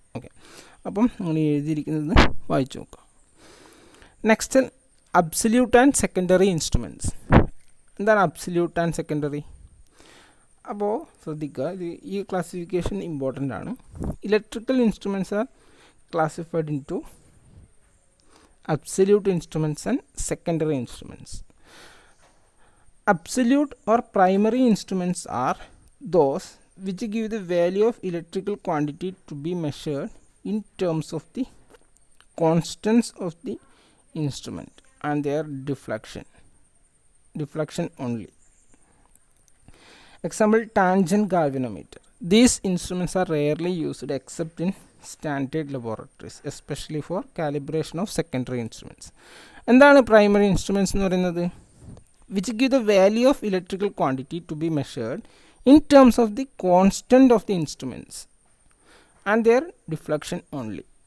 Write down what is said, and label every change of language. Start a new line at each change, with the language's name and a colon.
Malayalam: Okay, അപ്പം നിങ്ങൾ എഴുതിയിരിക്കുന്നത് വായിച്ചു നോക്കുക. Next, absolute and secondary instruments. എന്താണ് അബ്സല്യൂട്ട് ആൻഡ് സെക്കൻഡറി? അപ്പോൾ ശ്രദ്ധിക്കുക, ഈ ക്ലാസിഫിക്കേഷൻ ഇമ്പോർട്ടൻ്റ് ആണ്.
English: Electrical instruments are classified into absolute instruments and secondary instruments. Absolute or primary instruments are those which give the value of electrical quantity to be measured in terms of the constants of the instrument and their deflection only. Example, tangent galvanometer. These instruments are rarely used except in standard laboratories, especially for calibration of secondary instruments.
Malayalam: എന്താണ് primary instruments എന്ന് പറയുന്നത്?
English: Which give the value of electrical quantity to be measured in terms of the constant of the instruments and their deflection only.